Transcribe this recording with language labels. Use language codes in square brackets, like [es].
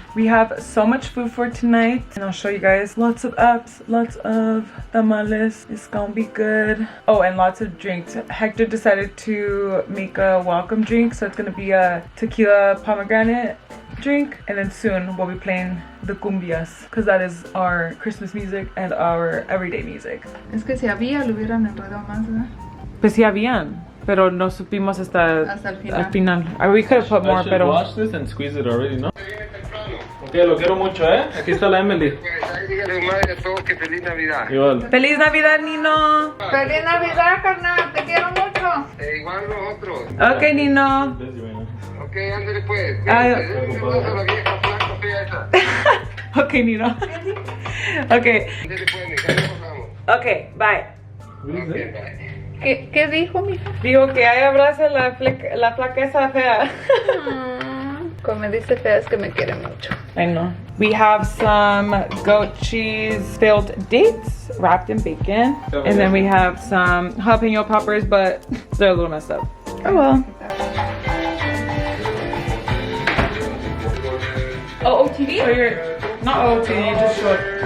[en] We have so much food for tonight, and I'll show you guys. Lots of apps, lots of tamales. It's gonna be good. Oh, and lots of drinks. Hector decided to make a welcome drink, so it's gonna be a tequila pomegranate drink, and then soon we'll be playing the cumbias because that is our Christmas music and our everyday music. [es] Es que si había, lo hubieran enredado más, ¿verdad? Pues sí habían, pero no supimos hasta el final. [en] We could have put more, pero wash this and squeeze it already, [es] ¿no? Ok, lo quiero mucho, ¿eh? Aquí está la Emily. Dígale madre a todos que feliz Navidad. Igual. ¡Feliz Navidad, Nino! ¡Feliz Navidad, carnal! ¡Te quiero mucho! Igual nosotros. Ok, Nino. Ok, ándale pues. Ay. Un saludo a la vieja flaca fea esa. Ok, Nino. Ok. Ándale pues, mija, ya nos vamos. [en] Ok, bye. Ok, bye. [es] ¿Qué dijo, mija? Digo que ahí abraza la flaca esa fea. Como me dice fea es que me quiere mucho. [en] I know. We have some goat cheese filled dates wrapped in bacon. And then we have some jalapeno poppers, but they're a little messed up. Oh well. Oh, OTV? So you're not OTV, you just showed.